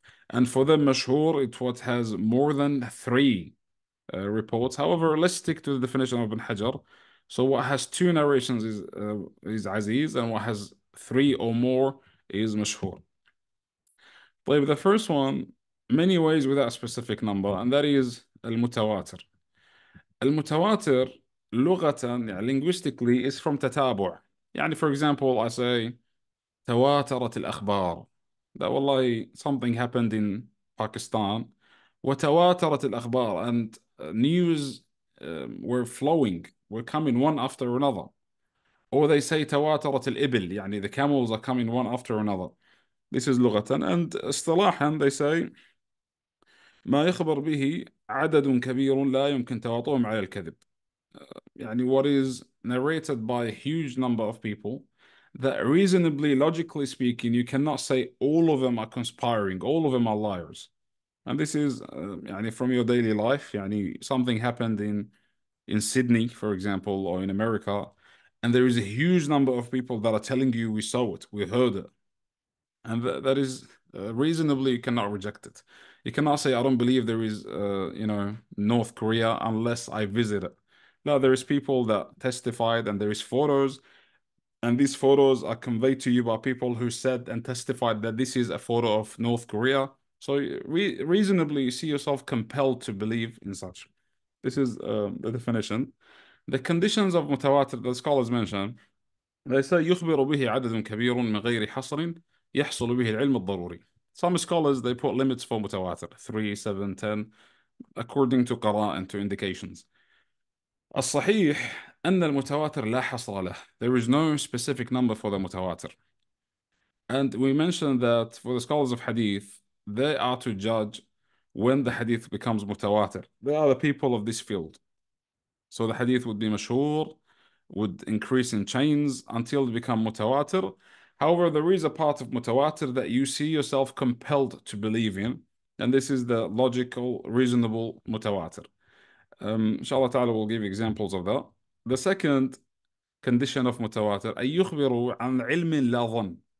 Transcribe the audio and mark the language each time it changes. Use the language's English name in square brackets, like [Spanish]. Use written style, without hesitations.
[English] And for them, Mashhur, it's what has more than three reports. However, let's stick to the definition of Ibn Hajar. So what has two narrations is Aziz, and what has three or more is Mashhur. But the first one, many ways without a specific number, and that is Al-Mutawatir. [Arabic] المتواتر لغة يعني [English] linguistically is from [Arabic] تتابع. [English] يعني for example I say [Arabic] تواترت الأخبار, [English] that والله something happened in Pakistan [Arabic] وتواترت الأخبار, [English] and news were flowing, were coming one after another. Or they say [Arabic] تواترت الإبل, [English] يعني the camels are coming one after another. This is لغة. And اصطلاحا they say [Arabic] ما يخبر به عدد كبير لا يمكن تواطؤهم على الكذب. [English] يعني what is narrated by a huge number of people that reasonably, logically speaking, you cannot say all of them are conspiring, all of them are liars. And this is يعني from your daily life. يعني something happened in Sydney, for example, or in America, and there is a huge number of people that are telling you we saw it, we heard it, and that is reasonably you cannot reject it. You cannot say I don't believe there is North Korea unless I visit it. No, there is people that testified, and there is photos, and these photos are conveyed to you by people who said and testified that this is a photo of North Korea. So reasonably you see yourself compelled to believe in such. This is the definition. The conditions of mutawatir the scholars mention, they say [Arabic] يخبر به عدد كبير من غير حصر يحصل به العلم الضروري. [English] Some scholars they put limits for mutawatir, 3, 7, 10, according to قرائن, to indications. [Arabic] الصحيح أن المتواتر لا حصر له. [English] There is no specific number for the mutawatir. And we mentioned that for the scholars of hadith, they are to judge when the hadith becomes mutawatir. They are the people of this field. So the hadith would be mashhur, would increase in chains until it become mutawatir. However, there is a part of mutawatir that you see yourself compelled to believe in, and this is the logical, reasonable mutawatir. Inshallah ta'ala will give examples of that. The second condition of mutawatir, [Arabic] أن يخبروا عن علم لا ظن.